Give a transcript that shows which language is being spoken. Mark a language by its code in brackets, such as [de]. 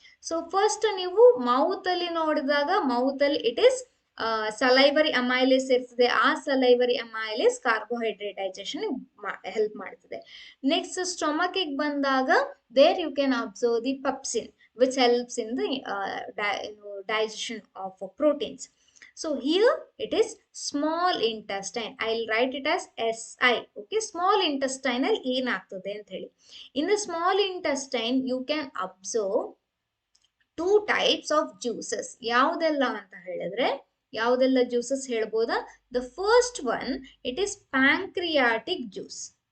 [kn] So first ನೀವು mouth ಅಲ್ಲಿ ನೋಡಿದಾಗ, ಮೌತ್ ಅಲ್ಲಿ ಇಟ್ ಇಸ್ ಸಲೈವರಿ ಅಮೈಲೇಸ್ ಇರ್ತದೆ. ಆ salivary amylase carbohydrate digestion help ಮಾಡ್ತದೆ. [en] Next stomach ಬಂದಾಗ, there you can observe the pepsin which helps in the digestion of proteins. So here it is small intestine. I'll write it as SI. [kn] Okay, small intestinal ಏನಾಗ್ತದೆ ಅಂತ ಹೇಳಿ. [en] In the small intestine you can observe 2 types of juices. [kn] ಯಾವುದೆಲ್ಲ ಅಂತ ಹೇಳಿದ್ರೆ, ಯಾವುದೆಲ್ಲ juices ಹೇಳ್ಬೋದಾ? [en] The first one, it is pancreatic juice.